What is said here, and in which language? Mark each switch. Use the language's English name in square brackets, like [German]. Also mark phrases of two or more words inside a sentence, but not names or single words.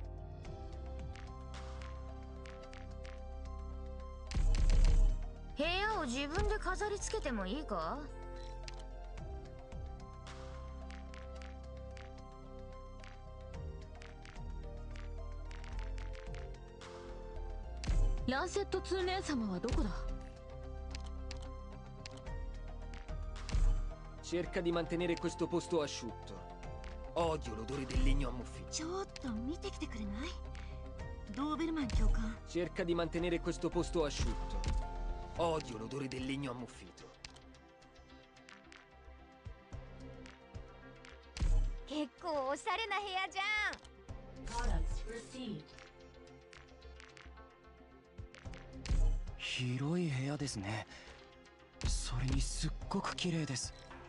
[Japanese] 部屋を自分で飾り付けてもいいか？ランセット2姉様はどこだ？ [Italian] Cerca di mantenere questo posto asciutto. Odio l'odore del legno ammuffito. [Japanese] ちょっと見てきてくれない？ドーベルマン教官。 [Italian] Cerca di mantenere questo posto asciutto. Odio l'odore del legno ammuffito. [Japanese] 結構おしゃれな部屋じゃん。広い部屋ですね。それにすっごく綺麗です。